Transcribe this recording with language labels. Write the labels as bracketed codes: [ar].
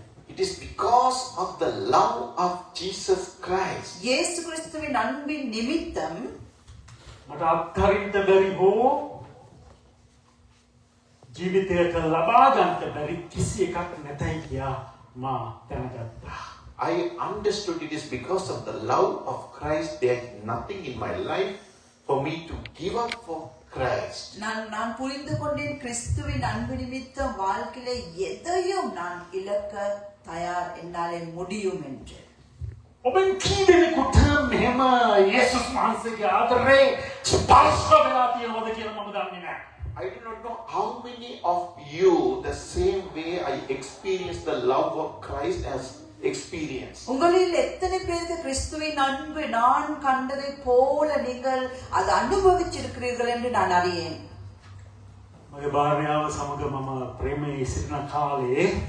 [en] It is because of the love of Jesus Christ. [ta] இயேசு கிறிஸ்துவின் அன்பின் நிமித்தம் [si] මට අත්හරින්න බැරි හෝ ජීවිතයට ලබා ගන්නට බැරි කිසි එකක් නැතයි කියා මා දැනගත්තා. [en] I understood it is because of the love of Christ there is nothing in my life for me to give up for Christ. [ta] நான் புரிந்து கொண்டேன் கிறிஸ்துவின் அன்பு நிமித்தம் வாழ்க்கையில எதையும் நான் இழக்க தயார் என்னாலே முடியும் என்று. [si] ඔබෙන් කී දෙනෙකුට මෙහෙම යේසුස් වහන්සේගේ ආදරේ ස්පර්ශ වෙලා තියෙනවද කියලා මම දන්නේ නැහැ. [en] I do not know how many of you the same way I experienced the love of Christ as experienced. [ta] உங்களில் எத்தனை பேருக்கு கிறிஸ்துவின் அன்பு நான் கண்டதை போல நீங்கள் அதை அனுபவிச்சிருக்கிறீர்கள் என்று நான் அறியேன். [si] මගේ භාර්යාව සමග මම ප්‍රේමයේ සිටින කාලේ